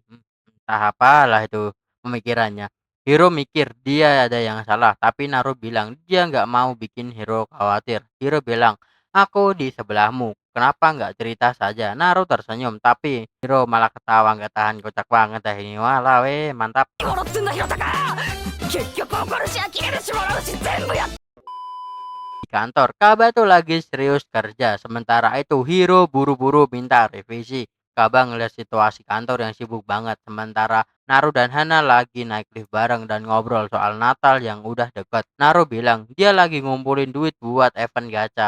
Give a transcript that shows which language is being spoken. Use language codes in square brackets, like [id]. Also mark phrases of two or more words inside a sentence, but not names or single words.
[id] Entah apalah itu pemikirannya. Hiro mikir dia ada yang salah, tapi Naru bilang dia nggak mau bikin Hiro khawatir. Hiro bilang, aku di sebelahmu. kenapa nggak cerita saja?" Naru tersenyum, tapi Hiro malah ketawa nggak tahan, kocak banget dah ini. Walah weh, mantap. [ja] 笑ってんだ広高結局怒るし呆れるし笑うし全部やっ [id] Di kantor, Kaba tuh lagi serius kerja. Sementara itu Hiro buru-buru minta revisi. Kaba ngeliat situasi kantor yang sibuk banget. Sementara Naru dan Hana lagi naik lift bareng dan ngobrol soal Natal yang udah deket. Naru bilang dia lagi ngumpulin duit buat event gacha.